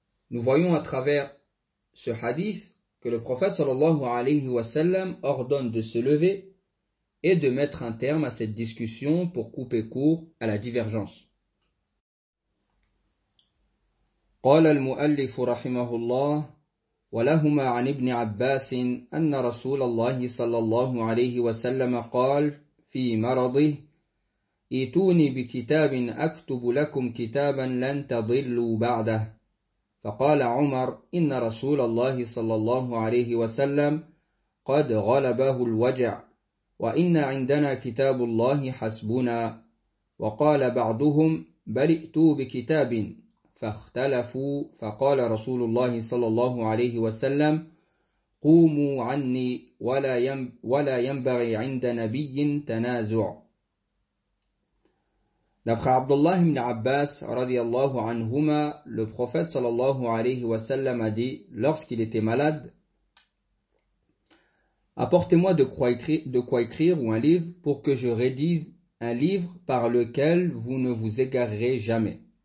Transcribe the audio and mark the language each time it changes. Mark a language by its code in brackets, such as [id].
[fr] Nous voyons à travers ce hadith que le prophète sallallahu alayhi wa sallam ordonne de se lever et de mettre un terme à cette discussion pour couper court à la divergence. [ar] قال المؤلف رحمه الله ولهما عن ابن عباس أن رسول الله صلى الله عليه وسلم قال في مرضه ائتوني بكتاب أكتب لكم كتابا لن تضلوا بعده فقال عمر إن رسول الله صلى الله عليه وسلم قد غلبه الوجع وإن عندنا كتاب الله حسبنا وقال بعضهم بل ائتوا بكتاب فاختلفوا فقال رسول الله صلى الله عليه وسلم قوموا عني ولا ينبغي عند نبي تنازع. [fr] D'après Abdullah ibn Abbas radiallahu anhuma, le prophète sallallahu alayhi wa sallam a dit, lorsqu'il était malade, apportez-moi de quoi écrire ou un livre pour que je rédige un livre par lequel vous ne vous égarerez jamais.